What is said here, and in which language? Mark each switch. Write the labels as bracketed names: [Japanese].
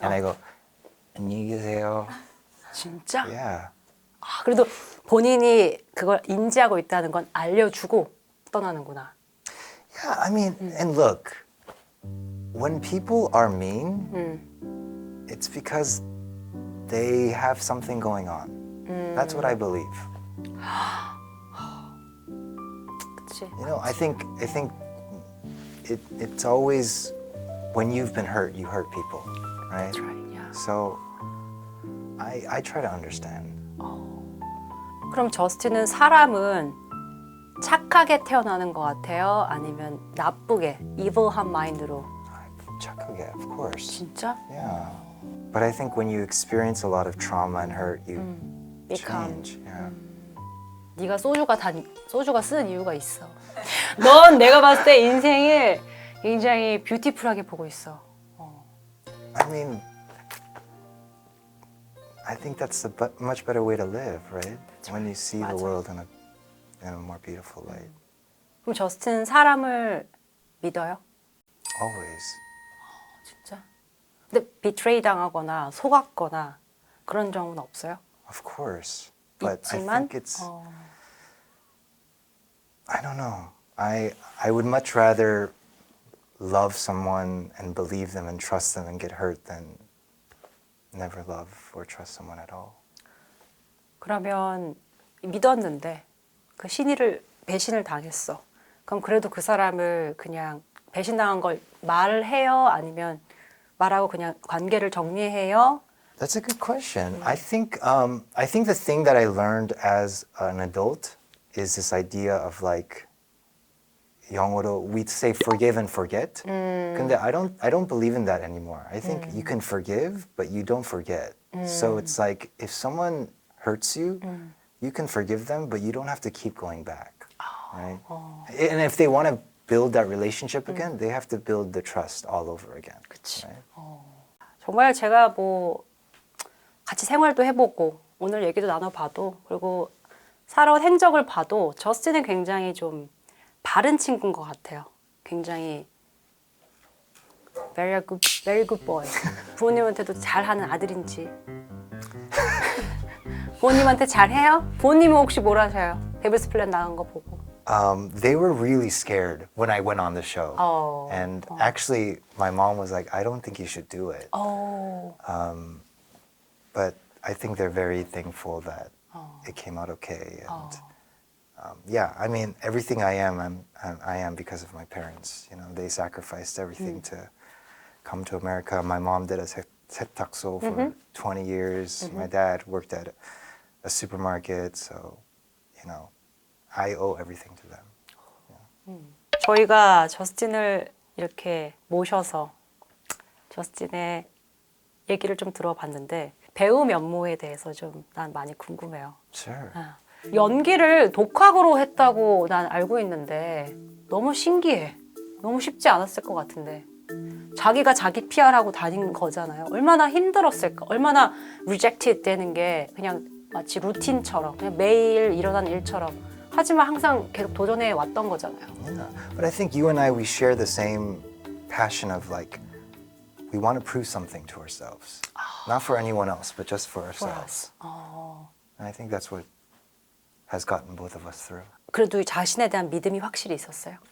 [English] And I go, [Korean] 안녕히 계세요. 진짜? [English] Yeah. [Korean] 그래도 본인이 그걸 인지하고 있다는 건 알려주고 떠나는구나. [English] Yeah, I mean, and look, when people are mean, it's because they have something going on. That's what I believe. [Korean] 그치? [English] You know, I think it's always when you've been hurt, you hurt people, right? That's right, yeah. So I try to understand. [Korean] 그럼 저스틴은 사람은 착하게 태어나는 것 같아요? 아니면 나쁘게, evil한 마인드로? 착하게, [English] of course. [Korean] 진짜? [English] Yeah. But I think when you experience a lot of trauma and hurt, you become. change. Yeah. [Korean] 네가 소주가 쓰는 이유가 있어. 넌 내가 봤을 때 인생을 굉장히 뷰티풀하게 보고 있어. [English] I mean, I think that's a much better way to live, right? When you see the [Korean] 맞아. [English] world in a more beautiful light. [Korean] 그럼 저스틴은 사람을 믿어요? [English] Always. [Korean] 진짜? 근데 비트레이 당하거나 속았거나 그런 경우는 없어요? [English] Of course. But I [Korean] 있지만 [English] think it's I don't know. I would much rather love someone and believe them and trust them and get hurt than never love or trust someone at all. [Korean] 그러면 믿었는데 그 신의를 배신을 당했어. 그럼 그래도 그 사람을 그냥 배신당한 걸 말해요? 아니면 말하고 그냥 관계를 정리해요? [English] That's a good question. I think the thing that I learned as an adult is this idea of like [Korean] 영어로 [English] we say forgive and forget. [Korean] 근데 [English] I don't believe in that anymore. I think you can forgive, but you don't forget. So it's like if someone hurts you, you can forgive them, but you don't have to keep going back, right? And if they want to build that relationship again, they have to build the trust all over again. [Korean] 그치. [English] Right? [Korean] 정말 제가 뭐 같이 생활도 해보고 오늘 얘기도 나눠봐도 그리고 살아온 행적을 봐도 저스틴은 굉장히 좀 바른 친구인 것 같아요. 굉장히 [English] very good boy. [Korean] 부모님한테도 잘하는 아들인지 부모님한테 잘해요? 부모님은 혹시 뭘 하셔요? 데빌스 플랜 나간 거 보고. [English] They were really scared when I went on the show. Oh. And actually, my mom was like, I don't think you should do it. [Korean] 어. [English] But I think they're very thankful that it came out okay. And yeah, I mean, everything I am because of my parents. You know, they sacrificed everything to come to America. My mom did a 세탁소 for 20 years. My dad worked at a supermarket. So, you know, I owe everything to them. [Korean] 저희가 저스틴을 이렇게 모셔서 저스틴의 얘기를 좀 들어봤는데 배우 면모에 대해서 좀 난 많이 궁금해요. [English] Sure. [Korean] 연기를 독학으로 했다고 난 알고 있는데 너무 신기해. 너무 쉽지 않았을 것 같은데 자기가 자기 PR하고 다닌 거잖아요. 얼마나 힘들었을까. 얼마나 rejected 되는 게 그냥 마치 루틴처럼 그냥 매일 일어나는 일처럼 하지만 항상 계속 도전해 왔던 거잖아요. [English] Yeah. But I think you and I, we share the same passion of like, we want to prove something to ourselves. Not for anyone else, but just for ourselves. And I think that's what has gotten both of us through. [Korean] 그래도 자신에 대한 믿음이 확실히 있었어요.